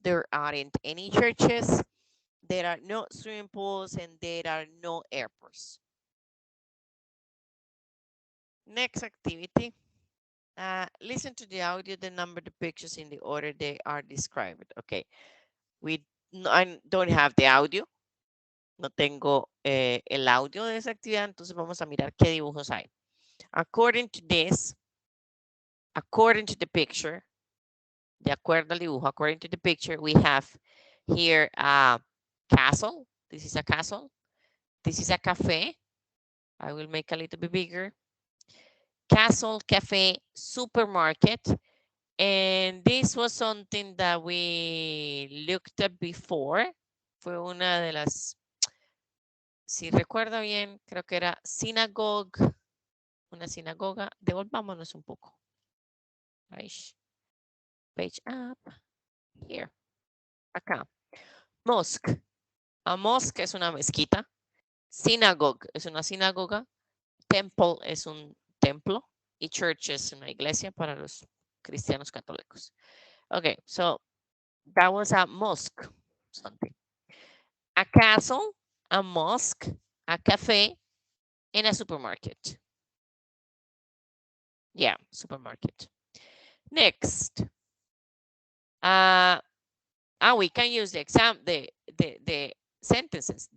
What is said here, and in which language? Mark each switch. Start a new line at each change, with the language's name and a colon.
English: There aren't any churches. There are no swimming pools and there are no airports. Next activity. Listen to the audio, then number the pictures in the order they are described. Okay. I don't have the audio.
Spanish: No tengo el audio de esa actividad, entonces vamos a mirar qué dibujos hay.
English: According to this, according to the picture,
Spanish: de acuerdo al dibujo,
English: according to the picture, we have here a castle. This is a castle. This is a cafe. I will make a little bit bigger. Castle, cafe, supermarket. And this was something that we looked at before.
Spanish: Fue una de las, si recuerdo bien, creo que era synagogue, una sinagoga. Devolvámonos un poco.
English: Page up. Here.
Spanish: Acá. Mosque. A mosque es una mezquita. Synagogue es una sinagoga. Temple es un templo. Y church es una iglesia para los cristianos católicos.
English: Okay, so that was a mosque. Something. A castle, a mosque, a cafe, and a supermarket. Yeah, supermarket. Next. We can use the sentences.